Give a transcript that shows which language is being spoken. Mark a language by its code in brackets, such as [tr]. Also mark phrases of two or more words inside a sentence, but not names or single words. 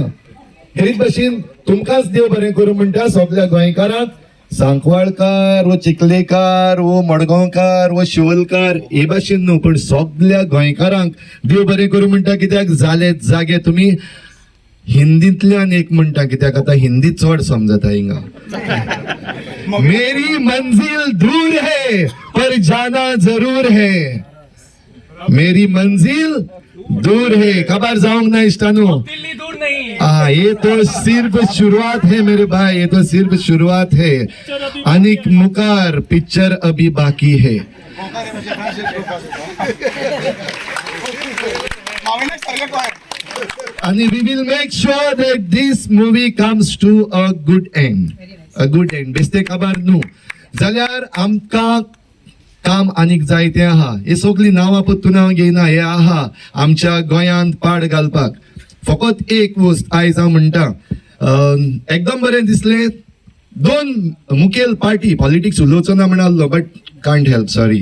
[kok] हेच भशेन तुमकांच देव बरें करूं म्हणटा सगळ्या गोंयकारांक. सांकवाळकार वो चिखलेकार वो मडगांवकार वो शिवलकार हे भाशेन न्हू पण सगळ्या गोंयकारांक देव बरें करूं म्हणटा. कित्याक जाले जागे. तुम्ही हिंदींतल्यान एक म्हणटा कित्याक आता हिंदी चड समजता हिंगा. [hi] मेरी मंजिल दूर है पर जाना जरूर है. मेरी मंजिल दूर है. [kok] खबर जाऊंग ना इष्टानो. [hi] दिल्ली दूर नहीं. हाँ ये तो सिर्फ शुरुआत है मेरे भाई, ये तो सिर्फ शुरुआत है. [kok] अनिक मुकार [hi] पिक्चर अभी बाकी है. [en] आणि we will make sure that this movie comes to a good end. A good end. [kok] बेस्ते खबर न्हू जाल्यार आमकां काम आनीक जायते आहा. हे सगळी नांवां पत्तून हांव घेयना. हे आहा आमच्या गोंयांत पाड घालपाक. फकत एक वस्त आयज हांव म्हणटा एकदम बरें दिसलें. दोन मुखेल [en] party politics [kok] उलोवचो ना म्हणालो [en] but can't help sorry.